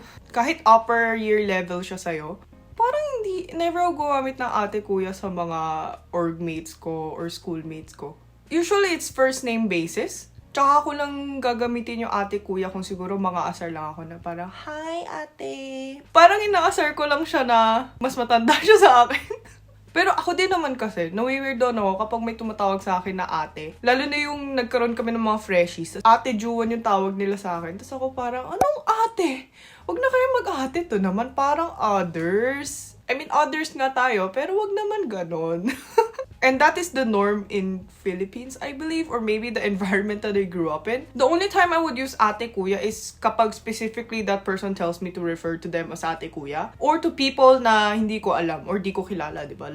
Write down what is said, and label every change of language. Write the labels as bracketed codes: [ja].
[tl] Kahit upper year level siya sa'yo, parang never ako gumamit ng ate kuya sa mga orgmates ko or schoolmates ko. [en] Usually, it's first name basis. [tl] Tsaka ako lang gagamitin yung ate kuya kung siguro mga asar lang ako na parang, hi ate. Parang inaasar ko lang siya na mas matanda siya sa akin. Pero ako din naman kasi, nawi-weirdo ako kapag may tumatawag sa akin na ate. Lalo na yung nagkaroon kami ng mga freshies. Ate Juwonee yung tawag nila sa akin. Tapos ako parang, anong ate? Huwag na kayo mag-ate to naman. Parang others. I mean, others nga tayo, pero wag naman ganon. [en] And that is the norm in Philippines, I believe, or maybe the environment that I grew up in. The only time I would use ate kuya is kapag specifically that person tells me to refer to them as ate kuya, or to people [tl] na hindi ko alam [en] or [tl] di ko kilala, di ba?